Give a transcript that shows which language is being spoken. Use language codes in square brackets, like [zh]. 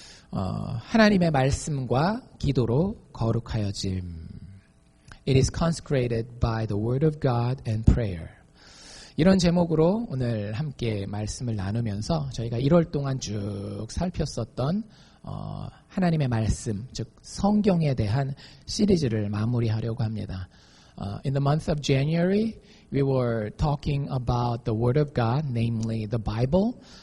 [ko] 하나님의 말씀과 기도로 거룩하여짐. [en] It is consecrated by the word of God and prayer. [ko] 이런 제목으로 오늘 함께 말씀을 나누면서 저희가 1월 동안 쭉 살폈었던 하나님의 말씀, 즉 성경에 대한 시리즈를 마무리하려고 합니다. [en] In the month of January, we were talking about the Word of God, namely the Bible.